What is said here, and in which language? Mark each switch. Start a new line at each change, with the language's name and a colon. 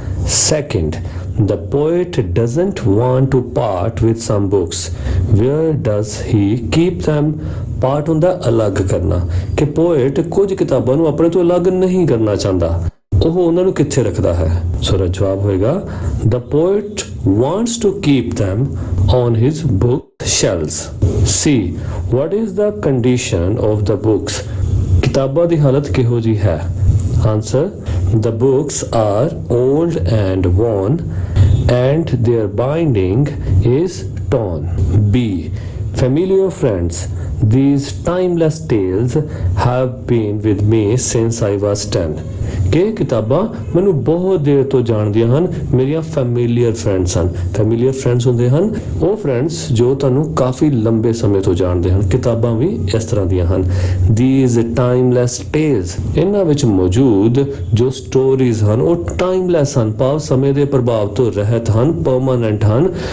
English: Second, the poet doesn't want to part with some books. Where does he keep them?
Punjabi: Part ਹੁੰਦਾ ਅਲੱਗ ਕਰਨਾ, ਕਿ poet ਕੁਝ ਕਿਤਾਬਾਂ ਨੂੰ ਆਪਣੇ ਤੋਂ ਅਲੱਗ ਨਹੀਂ ਕਰਨਾ ਚਾਹੁੰਦਾ। ਉਹ ਉਹਨਾਂ ਨੂੰ ਕਿੱਥੇ ਰੱਖਦਾ ਹੈ? ਸੋ ਦਾ ਜਵਾਬ ਹੋਏਗਾ
English: the poet wants to keep them on his book shelves. C, what is the condition of the books?
Punjabi: ਕਿਤਾਬਾਂ ਦੀ ਹਾਲਤ ਕਿਹੋ ਜਿਹੀ ਹੈ?
English: Answer, the books are old and worn and their binding is torn. B, familiar friends, These timeless tales have been with me since I was 10.
Punjabi: ਕਿ ਕਿਤਾਬਾਂ ਮੈਨੂੰ ਬਹੁਤ ਦੇਰ ਤੋਂ ਜਾਣਦੀਆਂ ਹਨ, ਮੇਰੀਆਂ ਫੈਮਿਲੀਅਰ ਫਰੈਂਡਸ ਹਨ। ਫੈਮਿਲੀਅਰ ਫਰੈਂਡਸ ਹੁੰਦੇ ਹਨ ਉਹ ਫਰੈਂਡਸ ਜੋ ਤੁਹਾਨੂੰ ਕਾਫੀ ਲੰਬੇ ਸਮੇਂ ਤੋਂ ਜਾਣਦੇ ਹਨ। ਕਿਤਾਬਾਂ ਵੀ ਇਸ ਤਰ੍ਹਾਂ ਦੀਆਂ ਹਨ।
English: These timeless tales,
Punjabi: ਇਹਨਾਂ ਵਿੱਚ ਮੌਜੂਦ ਜੋ ਸਟੋਰੀਜ਼ ਹਨ ਉਹ ਟਾਈਮਲੈਸ ਹਨ, ਭਾਵ ਸਮੇਂ ਦੇ ਪ੍ਰਭਾਵ ਤੋਂ ਰਹਿਤ ਹਨ, ਪਰਮਾਨੈਂਟ ਹਨ।